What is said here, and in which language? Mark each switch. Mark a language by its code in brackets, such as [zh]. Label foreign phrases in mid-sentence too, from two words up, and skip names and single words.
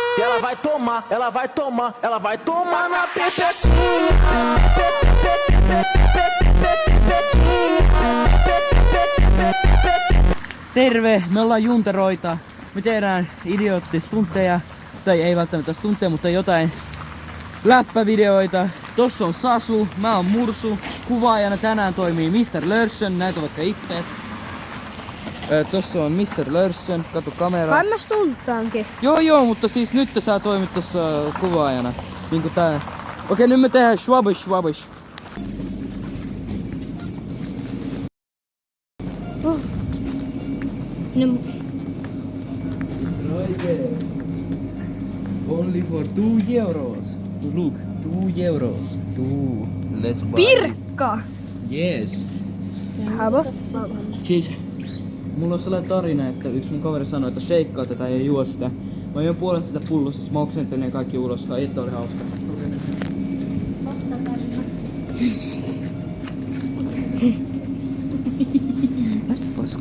[pt] ela vai tomar, ela vai tomar, ela vai tomar na pepequinha. [fi] Terve, me ollaan junteroita. Me tehdään idioottistuntteja, tai ei välttämättä stuntteja, mutta jotain läppävideoita. Tossa on Sasu, mä oon Mursu. Kuvaajana tänään toimii Mr. Lörsson, näitä vaikka ittees. Tossa on Mr. Lörsson, katso kamera. Kai mä stunttaankin. Joo, mutta siis nyt sä toimit tossa kuvaajana. Niinku tää. Okei, nyt me tehdään schwabish. No, [en] It's right there. Only for 2 euros. Look, 2 euros. 2. Let's buy. [fi] Pirkka! [en] Yes. [fi] Havo? Siis, mulla on sellainen tarina, että yksi mun kaveri sanoi, että sheikkaa tätä ja juo sitä. Mä join puolet sitä pullosta, mä oksentelin ne kaikki ulos. Että oli hauska. Tästä paska.